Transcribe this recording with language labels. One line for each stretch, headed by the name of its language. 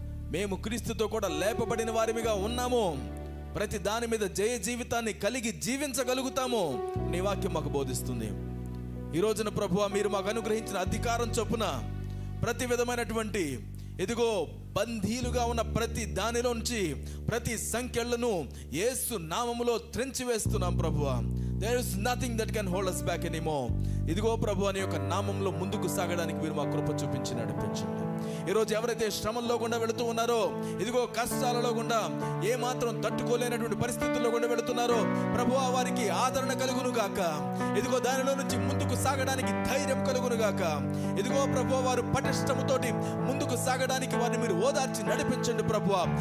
Telugu: మేము క్రీస్తుతో కూడా లేపబడిన వారిగా ఉన్నాము, ప్రతి దాని మీద జయ జీవితాన్ని కలిగి జీవించగలుగుతాము నీ వాక్యం మాకు బోధిస్తుంది. ఈ రోజున ప్రభువా, మీరు మాకు అనుగ్రహించిన అధికారం చొప్పున ప్రతి విధమైనటువంటి ఇదిగో బందీలుగా ఉన్న ప్రతి దానిలోంచి ప్రతి సంఖ్యలను యేసు నామములో త్రెంచివేస్తున్నాం ప్రభువా.
English: There is nothing that can hold us back anymore.
Telugu: ఇదిగో ప్రభువా, నీ యొక్క నామంలో ముందుకు సాగడానికి మీరు మా కృప చూపించి నడిపించండి. ఈరోజు ఎవరైతే శ్రమల్లో గుండా వెళుతూ ఉన్నారో, ఇదిగో కష్టాలలో గుండా ఏ మాత్రం తట్టుకోలేనటువంటి పరిస్థితుల్లో గుండా వెళుతున్నారో ప్రభువా, వారికి ఆదరణ కలుగును గాక. ఇదిగో దానిలో నుంచి ముందుకు సాగడానికి ధైర్యం కలుగును గాక. ఇదిగో ప్రభువా, వారు పటిష్టముతోటి ముందుకు సాగడానికి వారిని మీరు ఓదార్చి నడిపించండి ప్రభువా.